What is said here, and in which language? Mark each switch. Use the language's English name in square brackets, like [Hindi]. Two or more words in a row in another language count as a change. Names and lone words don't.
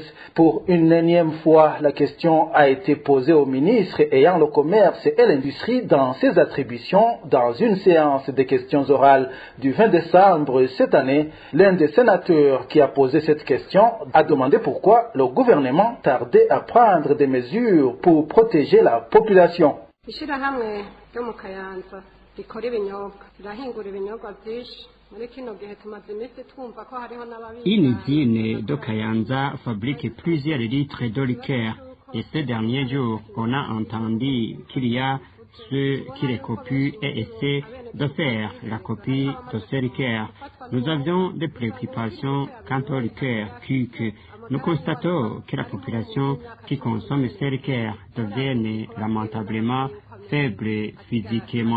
[French] Pour une énième fois, la question a été posée au ministre ayant le commerce et l'industrie dans ses attributions dans une séance de questions orales du 20 décembre cette année. L'un des sénateurs qui a posé cette question a demandé pourquoi le gouvernement tardait à prendre des mesures pour protéger la population. [Rundi] ishirahamwe ryo mu Kayanza rikora ibinyobwa rirahingura ibinyobwa byinshi muri kino gihe tumaze iminsi twumva ko hariho n'ababizi. [French] Une usine de Kayanza fabrique plusieurs litres de liqueur et ces derniers jours on a entendu qu'il y a ceux qui les copient et essaient de faire la copie de ces liqueurs. Nous avions des préoccupations quant aux liqueurs que nous constatons que la population qui consomme ces liqueurs devient lamentablement faible physiquement.